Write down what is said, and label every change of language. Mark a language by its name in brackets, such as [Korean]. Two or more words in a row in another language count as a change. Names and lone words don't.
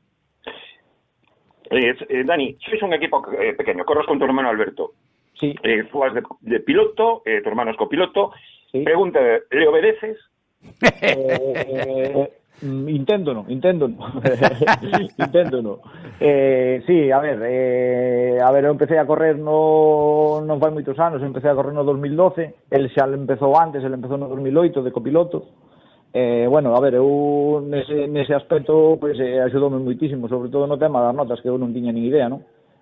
[Spanish] Dani, sois un equipo pequeño, corres con tu hermano Alberto. Sí. Tú vas de piloto, tu hermano es copiloto. Sí. Pregunta, ¿le obedeces? Intento no. Sí, [Galician] a ver, eu empecé a correr non fai moitos anos, empecé a correr no 2012, el xa empezou antes, el empezou no 2008 de copiloto. Bueno, a ver, eu nese aspecto pues, axudoume moitísimo, sobre todo no tema das notas, que eu non tiña ni idea, non?